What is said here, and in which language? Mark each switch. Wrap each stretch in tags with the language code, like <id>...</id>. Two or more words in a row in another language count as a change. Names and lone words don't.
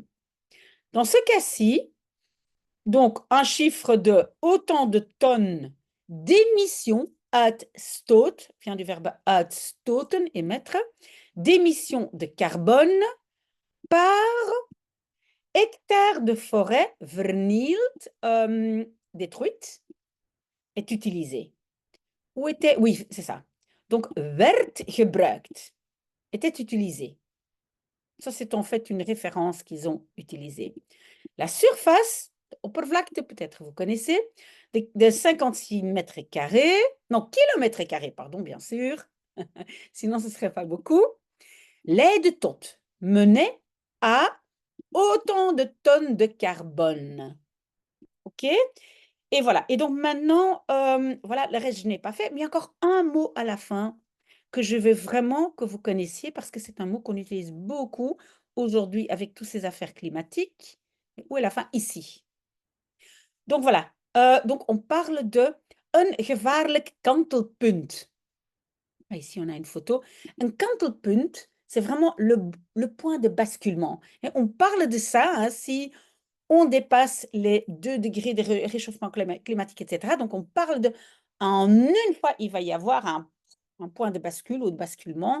<fr>Dans ce cas-ci, donc un chiffre de autant de tonnes d'émissions, uitstoot, vient du verbe uitstoten, émettre, d'émissions de carbone par hectare de forêt vernield, détruite, est utilisé. Où était, oui, c'est ça. Donc,</fr> <nl>werd gebruikt,</nl> <fr>était utilisé. Ça, c'est en fait une référence qu'ils ont utilisée. La surface, oppervlakte, peut-être vous connaissez, de 56 mètres carrés, non, kilomètres carrés, pardon, bien sûr, sinon ce ne serait pas beaucoup, l'aide tot menait à autant de tonnes de carbone. OK? Et voilà. Et donc maintenant, voilà, le reste, je n'ai pas fait, mais il y a encore un mot à la fin que je veux vraiment que vous connaissiez parce que c'est un mot qu'on utilise beaucoup aujourd'hui avec toutes ces affaires climatiques. Où est la fin? Ici. Donc voilà. Donc on parle de</fr> <nl>een gevaarlijk kantelpunt.</nl> <fr>Ah, ici, on a une photo. Un kantelpunt, c'est vraiment le point de basculement. Et on parle de ça, hein, si on dépasse les 2 degrés de réchauffement climatique, etc. Donc, on parle de, en une fois, il va y avoir un point de bascule ou de basculement.</fr>